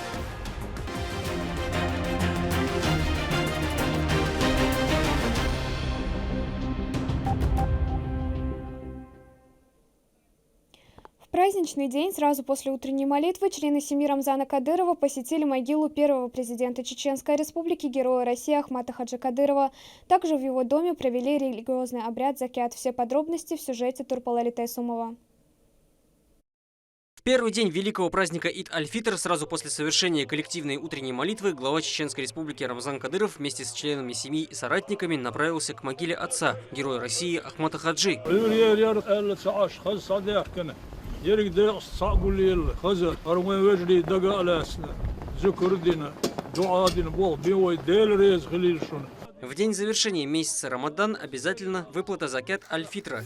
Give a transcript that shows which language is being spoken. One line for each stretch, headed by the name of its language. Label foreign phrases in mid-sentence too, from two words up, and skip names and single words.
Russian: В праздничный день, сразу после утренней молитвы, члены семьи Рамзана Кадырова посетили могилу первого президента Чеченской Республики, героя России Ахмата Хаджи Кадырова. Также в его доме провели религиозный обряд закят. Все подробности в сюжете Турпалали Тайсумова. В первый день великого праздника Ид аль-Фитр, сразу после совершения коллективной утренней молитвы, глава Чеченской Республики Рамзан Кадыров вместе с членами семьи и соратниками направился к могиле отца, героя России Ахмата Хаджи. В день завершения месяца Рамадан обязательно выплата закят аль-Фитра.